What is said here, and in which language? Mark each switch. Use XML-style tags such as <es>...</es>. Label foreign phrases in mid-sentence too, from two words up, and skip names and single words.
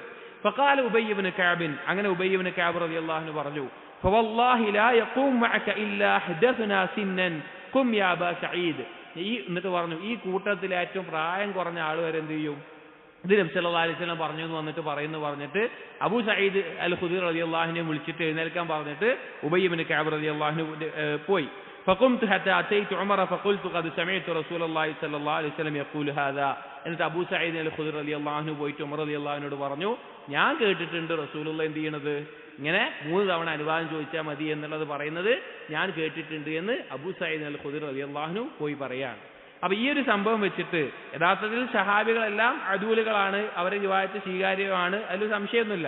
<ar>فقال أبي بن كعب,</ar> <ml>അങ്ങനെ ഉബയ്യ് ഇബ്നു കഅബ്</ml> <ar>رضي الله عنه</ar> <ml>പറഞ്ഞു,</ml> <ar>فوالله لا يقوم معك إلا أحدثنا سنا قم يا أبا سعيد,</ar> <ml>എന്നിട്ട് പറഞ്ഞു, ഈ കൂട്ടത്തിൽ ഏറ്റവും പ്രായം കുറഞ്ഞ ആൾ വരെ എന്ത് ചെയ്യും, ഇത് നബി</ml> <ar>صلى الله عليه وسلم</ar> <ml>പറഞ്ഞു എന്ന് വന്നിട്ട് പറഞ്ഞിട്ട് അബൂ സഈദ് അൽ ഖുദരി</ml> <ar>رضي الله عنه</ar> <ml>വിളിച്ചിട്ട് എഴുന്നേൽക്കാൻ പറഞ്ഞിട്ട് ഉബയ്യ് ഇബ്നു കഅബ്</ml> <ar>رضي الله عنه</ar> <ml>പോയി.</ml> <ar>فقمت حتى أتيت عمر فقلت قد سمعت رسول الله صلى الله عليه وسلم يقول هذا.</ar> <ml>എന്നിട്ട് അബൂ സഈദ് അൽ ഖുദരി</ml> <ar>رضي الله عنه</ar> <ml>പോയിട്ട് ഉമർ</ml> <ar>رضي الله عنه</ar> <ml>പറഞ്ഞു, ഞാൻ കേട്ടിട്ടുണ്ട് റസൂലുള്ളാഹി എന്ത് ചെയ്യണത്, ഇങ്ങനെ 3 തവണ അനുവാദം ചോദിച്ചാൽ മതി എന്നുള്ളത് പറയുന്നത് ഞാൻ കേട്ടിട്ടുണ്ട് എന്ന് അബൂ സഈദ് അൽ ഖുദരി</ml> <ar>رضي الله عنه</ar> <ml>പോയി പറയാണ്. അപ്പൊ ഈ ഒരു സംഭവം വെച്ചിട്ട് യഥാർത്ഥത്തിൽ സഹാബികളെല്ലാം അദൂലുകളാണ്, അവരുടെ റിവായത്ത് സ്വീകാര്യമാണ്, അതിൽ സംശയമൊന്നുമില്ല.</ml>